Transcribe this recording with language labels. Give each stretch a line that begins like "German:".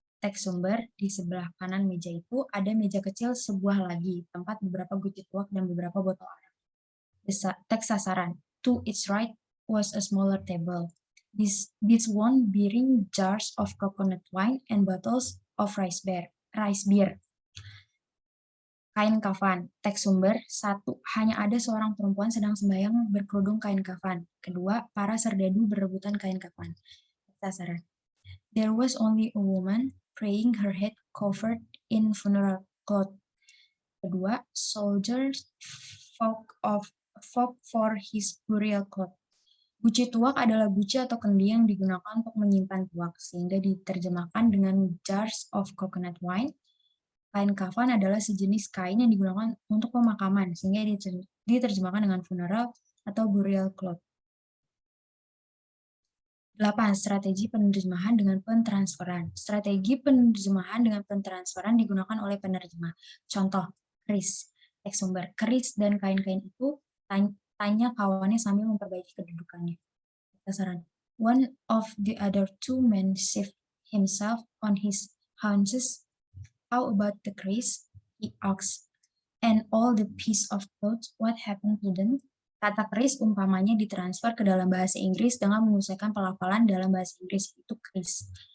Indonesian: Teks sumber, di sebelah kanan meja itu ada meja kecil sebuah lagi, tempat beberapa guci tuak dan beberapa botol arak. Teks sasaran,
English: to its right was a smaller table. This one bearing jars of coconut wine and bottles of rice beer.
Indonesian: Kain kafan. Teks sumber, 1. Hanya ada seorang perempuan sedang sembahyang berkerudung kain kafan. Kedua, para serdadu berebutan kain kafan. Sasaran.
English: There was only a woman praying, her head covered in funeral cloth.
Indonesian: Kedua,
English: soldiers fought for his burial cloth.
Indonesian: Guci tuak adalah guci atau kendi yang digunakan untuk menyimpan tuak, sehingga diterjemahkan dengan
English: jars of coconut wine.
Indonesian: Kain kafan adalah sejenis kain yang digunakan untuk pemakaman, sehingga diterjemahkan dengan funeral atau burial cloth. 8. Strategi penerjemahan dengan pentransferan. Strategi penerjemahan dengan pentransferan digunakan oleh penerjemah. Contoh, keris. Teks sumber, keris dan kain-kain itu tanya kawannya sambil memperbaiki kedudukannya. Sasaran.
English: One of the other two men shifted himself on his haunches. How about the keris? He asked. and all the piece of clothes, what happened to them?
Indonesian: Kata keris umpamanya ditransfer ke dalam bahasa Inggris dengan menyesuaikan pelafalan dalam bahasa Inggris, itu keris.